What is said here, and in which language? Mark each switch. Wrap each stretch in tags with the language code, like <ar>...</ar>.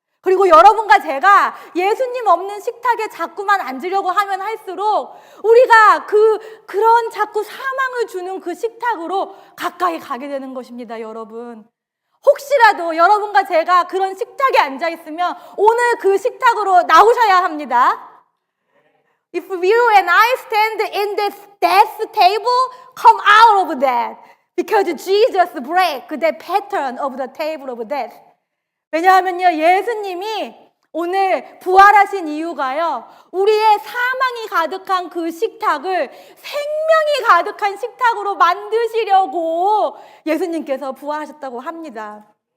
<ko>그리고 여러분과 제가 예수님 없는 식탁에 자꾸만 앉으려고 하면 할수록 우리가 그런 자꾸 사망을 주는 그 식탁으로 가까이 가게 되는 것입니다, 여러분. 혹시라도 여러분과 제가 그런 식탁에 앉아 있으면 오늘 그 식탁으로 나오셔야 합니다.</ko> <en>If you and I stand in this death table, come out of that. Because Jesus break that pattern of the table of death.</en> <ko>왜냐하면요, 예수님이 오늘 부활하신 이유가요, 우리의 사망이 가득한 그 식탁을 생명이 가득한 식탁으로 만드시려고 예수님께서 부활하셨다고 합니다.</ko>